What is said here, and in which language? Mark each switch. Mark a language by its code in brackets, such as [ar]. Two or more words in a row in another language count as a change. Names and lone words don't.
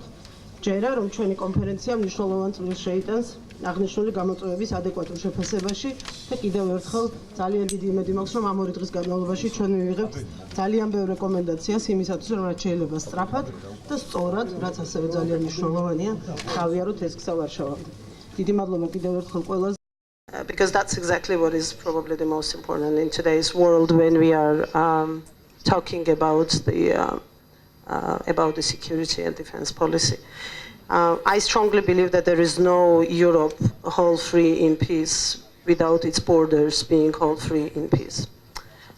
[ka] ჯერა რომ ჩვენი კონფერენცია მნიშვნელოვან წვლილს შეიტანს აღნიშნული გამოწვევების ადეკვატურ შეფასებაში და კიდევ ერთხელ ძალიან დიდი იმედი მაქვს, რომ ამ 2 დღის განმავლობაში ჩვენ მივიღებთ ძალიან ბევრ რეკომენდაციას იმისათვის, რომ რაც შეიძლება სწრაფად და სწორად, რაც ასევე ძალიან მნიშვნელოვანია, გავიაროთ ეს გზა ვარშავამდე. დიდი მადლობა კიდევ ერთხელ ყველას. [en] Because that's exactly what is probably the most important in today's world when we are talking about the security and defense policy. I strongly believe that there is no Europe whole free in peace without its borders being whole free in peace.